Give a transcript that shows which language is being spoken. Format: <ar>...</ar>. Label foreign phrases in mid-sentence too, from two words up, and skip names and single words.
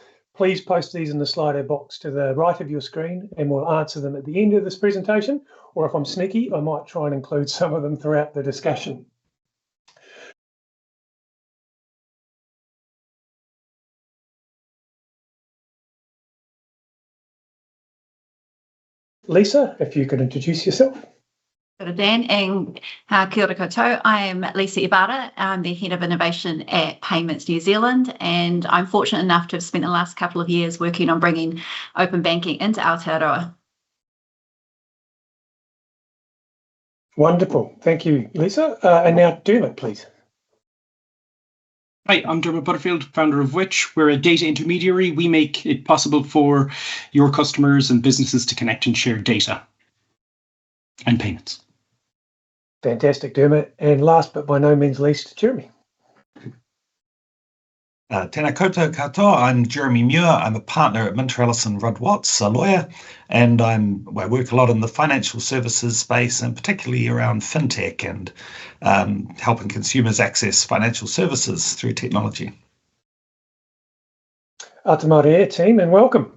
<en>Please post these in the Slido box to the right of your screen and we'll answer them at the end of this presentation, or if I'm sneaky, I might try and include some of them throughout the discussion. Lisa, if you could introduce yourself.</en> <mi>Kia ora Dan, and kia ora koutou.</mi> <en>I am Lisa Ibarra. I'm the Head of Innovation at Payments New Zealand, and I'm fortunate enough to have spent the last couple of years working on bringing open banking into Aotearoa. Wonderful. Thank you, Lisa. And now Dermot, please. Hi, I'm Dermot Butterfield, founder of WYCH. We're a data intermediary. We make it possible for your customers and businesses to connect and share data and payments. Fantastic, Dermot. And last but by no means least, Jeremy.</en> <mi>Tēnā koutou katoa,</mi> <en>I'm Jeremy Muir. I'm a partner at MinterEllisonRuddWatts, a lawyer, and I work a lot in the financial services space and particularly around fintech and helping consumers access financial services through technology. Atamaria team, and welcome.</en>